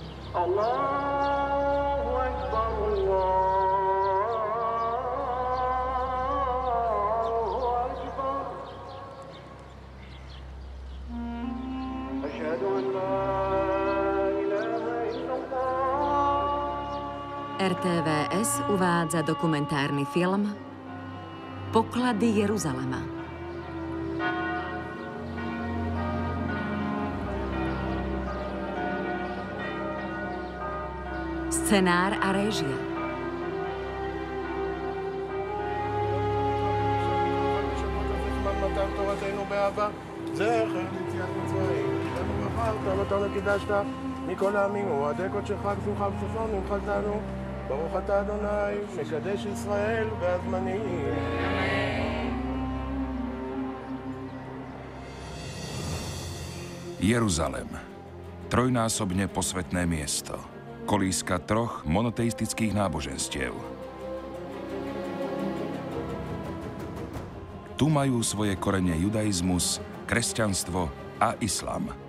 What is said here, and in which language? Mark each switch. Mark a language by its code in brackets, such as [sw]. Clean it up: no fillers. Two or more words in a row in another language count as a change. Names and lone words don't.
[ar] الله أكبر، الله أكبر. أشهد أن لا إله إلا الله. [sk] RTVS uvádza dokumentárny film Poklady Jeruzalema. Scenár a réžia. [he] מכל העמים ומועדי קודשך כפוך וששון ומחלתנו ברוך אתה אדוני מקדש ישראל והזמנים. [sk] Jeruzalem. Trojnásobne posvätné miesto. Kolíska troch monoteistických náboženstiev. Tu majú svoje korene judaizmus, kresťanstvo a islám.